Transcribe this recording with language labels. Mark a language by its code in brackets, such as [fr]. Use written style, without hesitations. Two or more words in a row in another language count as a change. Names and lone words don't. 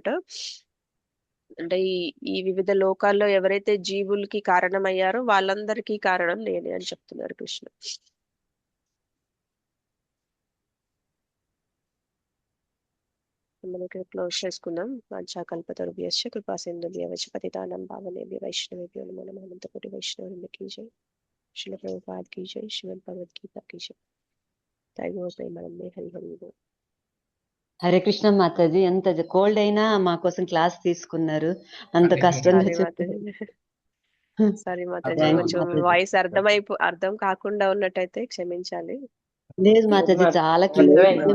[te] అంటే ఈ వివిధ లోకాల్లో ఎవరైతే జీవులకి కారణమయ్యారో వాళ్ళందరికీ కారణం నేనే అని చెప్తున్నారు కృష్ణ. మనకి క్లోజ్ చేసుకుందాం. [sa] వాంఛాకల్పతరుభ్యశ్చ కృపా సింధుభ్యశ్చ పతితానాం పావనేభ్యో వైష్ణవేభ్యో నమో నమః. [te] అనంతకోటి వైష్ణవులకు [hi] की जय, श्रील प्रभुपाद की जय, श्रीमद् भगवद गीता की जय. [bn] তৈগো প্রেমানন্দে হরি হরি বোল. [te] హరే కృష్ణ మాతాజీ, ఎంత కోల్డ్ అయినా మా కోసం క్లాస్ తీసుకున్నారు, అంత కష్టంగా సారీ మాతాజీ, కొంచెం వాయిస్ అర్థం కాకుండా ఉన్నట్టయితే క్షమించాలి. లేదు మాతాజీ, చాలా క్లియర్